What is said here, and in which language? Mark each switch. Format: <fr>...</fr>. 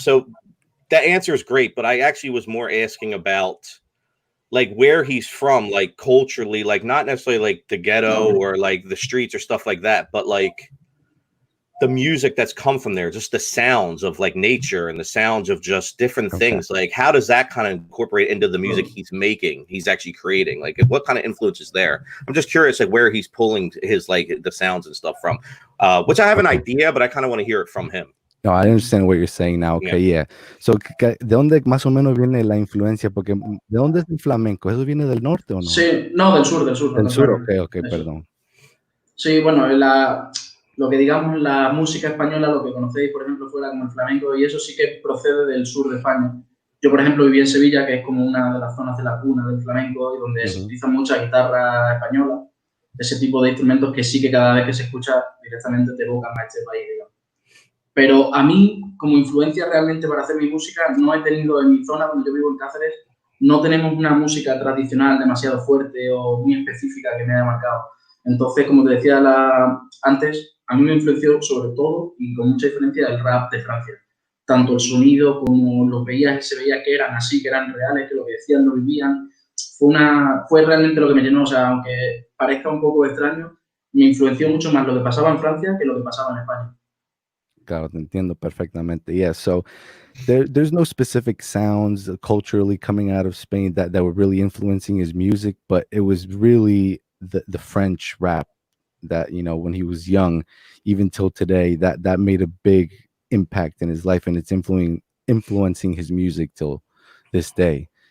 <en>So that answer is great, but I actually was more asking about where he's from, culturally, not necessarily the ghetto or the streets or stuff like that, but the music that's come from there, just the sounds of nature and the sounds of just different things. How does that kind of incorporate into the music he's actually creating? What kind of influence is there? I'm just curious, where he's pulling his the sounds and stuff from, which I have an idea, but I kind of want to hear it from him. No, I understand what you're saying now. Okay, yeah.</en> <es>So, ¿de dónde más o menos viene la influencia? Porque, ¿de dónde es el flamenco? ¿Eso viene del norte o no? Sí, no, del sur. Del sur, ok, perdón. Sí, bueno, lo que digamos la música española, lo que conocéis, por ejemplo, fuera como el flamenco, y eso sí que procede del sur de España. Yo, por ejemplo, viví en Sevilla, que es como una de las zonas de la cuna del flamenco, y donde se utiliza mucha guitarra española, ese tipo de instrumentos que sí que cada vez que se escucha directamente te evocan a este país, digamos. Pero a mí, como influencia realmente para hacer mi música, no he tenido en mi zona, donde yo vivo en Cáceres, no tenemos una música tradicional demasiado fuerte o muy específica que me haya marcado. Entonces, como te decía antes, a mí me influenció sobre todo y con mucha diferencia el rap de Francia. Tanto el sonido como los veías, se veía que eran así, que eran reales, que lo que decían lo vivían. Fue realmente lo que me llenó, o sea, aunque parezca un poco extraño, me influenció mucho más lo que pasaba en Francia que lo que pasaba en España. Claro, te entiendo perfectamente.</es> <en>Yeah, so there's no specific sounds culturally coming out of Spain that were really influencing his music, but it was really the French rap that, when he was young, even till today, that made a big impact in his life, and it's influencing his music till this day.</en>